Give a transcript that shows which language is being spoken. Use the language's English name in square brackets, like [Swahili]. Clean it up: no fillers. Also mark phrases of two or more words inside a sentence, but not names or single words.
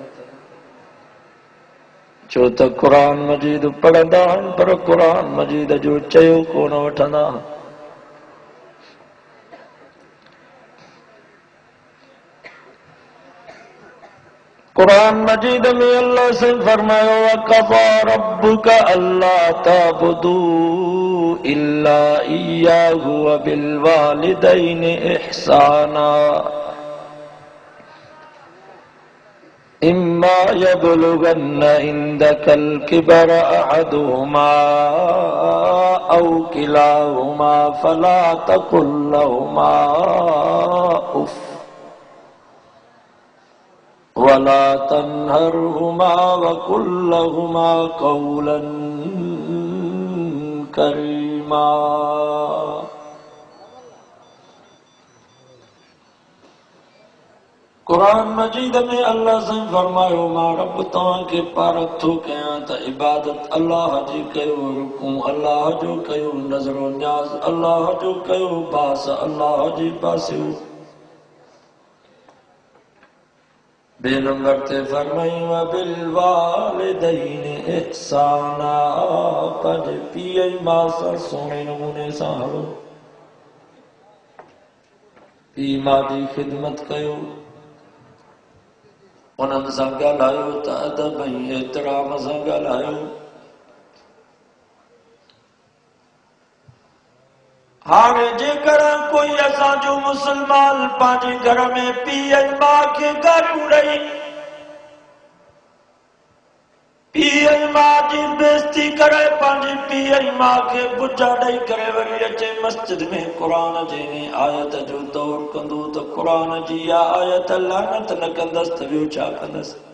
[Sindhi] छो त क़ुरान मजीद पढ़ंदा आहिनि, पर क़ुरान मजीद जो चयो कोन वठंदा। क़ुरान मजीद में अल्लाह से फरमायो, [Arabic] وقضى ربك ألا تعبدوا إلا إياه وبالوالدين إحسانا إما يبلغن عندك الكبر أحدهما أو كلاهما فلا تقل لهما أف ولا تنهرهما وقل لهما قولا كريما. [Sindhi] क़ुरान मजीद में अल्लाह से फरमायो, मां रब तव्हांखे पारक थो कयां त इबादत अल्लाह जी कयो, रुकू अल्लाह जो कयो, नज़रो न्याज़ अल्लाह जो कयो, बास अल्लाह जी पासियो। बे नंबर ते फरमायो, [Arabic] بالوالدين إحسانا, [Sindhi] पंहिंजे पीउ ऐं माउ सां सुहिणे नमूने सां हलो। पीउ माउ जी ख़िदमत कयो, उन्हनि सां ॻाल्हायो त अदब ऐं एतिराम सां ॻाल्हायो। हाणे जेकर कोई असांजो मुस्लमान पंहिंजे घर में पीउ ऐं माउ खे गारियूं ॾेई, पीउ ऐं माउ जी बेइज़ती करे, पंहिंजी पीउ ऐं माउ खे बुजा ॾेई करे वरी अचे मस्जिद में क़ुरान जे आयत जो दौर कंदो त क़ुरान जी इहा आयत लानत न कंदसि त ॿियो छा कंदसि?